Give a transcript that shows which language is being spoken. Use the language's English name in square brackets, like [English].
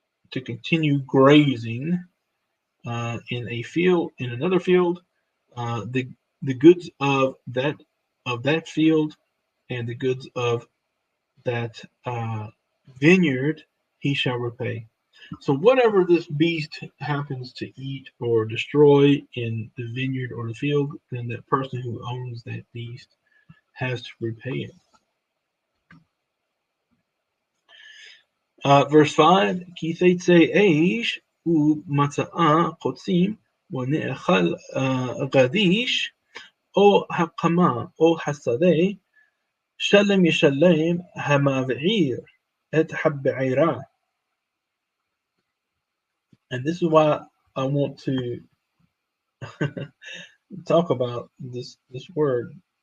[English] to continue grazing in a field, in another field, the goods of that field and the goods of that vineyard he shall repay. So whatever this beast happens to eat or destroy in the vineyard or the field, then that person who owns that beast has to repay it. [Hebrew] Verse 5, כי תצא אש ומצאה קוצים ונאכל גדיש או הקמה או השדה שלם ישלם המבעיר את הבעירה. [English] And this is why I want to talk about this word.